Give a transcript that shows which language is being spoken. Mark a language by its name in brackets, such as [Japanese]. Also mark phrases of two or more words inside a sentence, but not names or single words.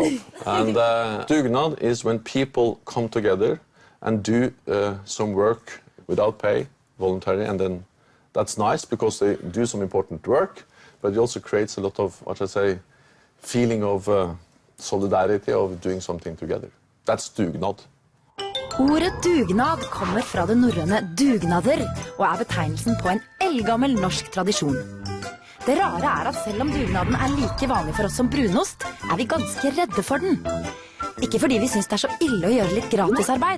[English] And dugnad is when people come together and do some work without pay, voluntary, and then that's nice because they do some important work, but it also creates a lot of, what I say, feeling of solidarity, of doing something together. That's dugnad. [Norwegian] Ordet dugnad kommer fra det norrøne dugnader, og betegnelsen på en eldgammel norsk tradisjon. Det rare er at selv om dugnaden er like vanlig for oss som brunost, er vi ganske redde for den. Ikke fordi vi synes det er så ille å gjøre litt gratisarbeid.